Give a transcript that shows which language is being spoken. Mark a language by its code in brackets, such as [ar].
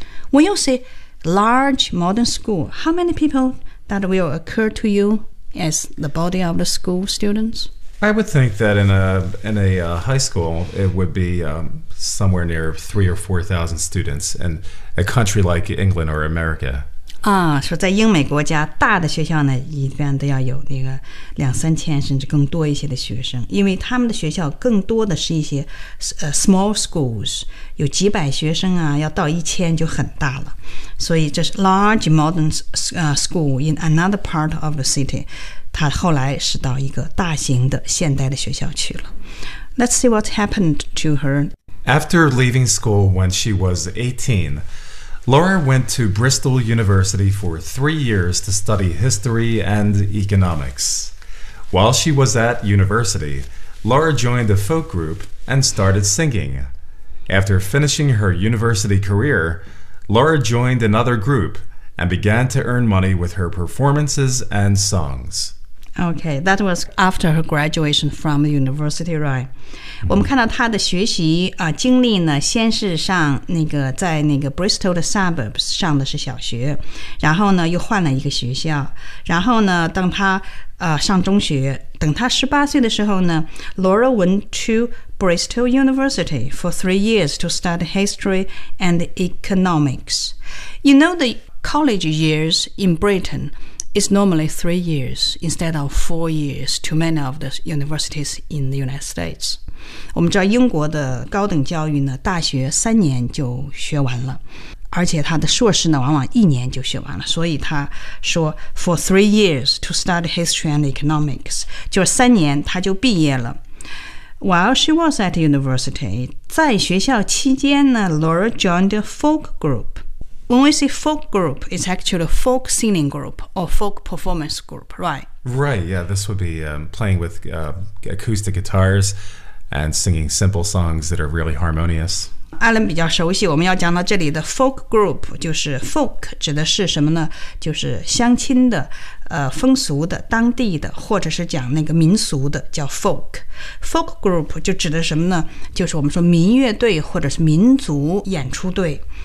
[en] When you say large modern school, how many people that will occur to you as the body of the school students? I would think that in a high school, it would be somewhere near 3,000 or 4,000 students in a country like England or America. [zh] 啊，说在英美国家，大的学校呢，一般都要有那个两三千甚至更多一些的学生，因为他们的学校更多的是一些 [en] small schools， [zh] 有几百学生啊，要到一千就很大了。所以这是 [en] large modern school in another part of the city. [zh] 他后来是到一个大型的现代的学校去了。 [en] Let's see what happened to her. After leaving school when she was 18, Laura went to Bristol University for 3 years to study history and economics. While she was at university, Laura joined a folk group and started singing. After finishing her university career, Laura joined another group and began to earn money with her performances and songs. Okay, that was after her graduation from the university, right? [zh] Mm-hmm. 我们看到她的学习经历呢，先是上那个在那个 Bristol 的 suburbs 上的是小学，然后呢又换了一个学校，然后呢当她上中学，等她18岁的时候呢 ， [en] Laura went to Bristol University for 3 years to study history and economics. You know the college years in Britain. It's normally 3 years instead of 4 years to many of the universities in the United States. [zh] 我们知道英国的高等教育呢，大学3年就学完了，而且他的硕士呢，往往1年就学完了。所以他说 [en] for 3 years to study history and economics, [zh] 就是3年他就毕业了。 [en] While she was at university, [zh] 在学校期间呢 [en] ，Laura joined a folk group. When we say folk group, it's actually a folk singing group or folk performance group, right? Right, yeah, this would be playing with acoustic guitars and singing simple songs that are really harmonious. [zh] Alan 比较熟悉，我们要讲到这里的 folk group, 就是 folk 指的是什么呢？就是乡亲的、风俗的、当地的，或者是讲那个民俗的叫 folk. Folk group 就指的什么呢？就是我们说民乐队或者是民族演出队。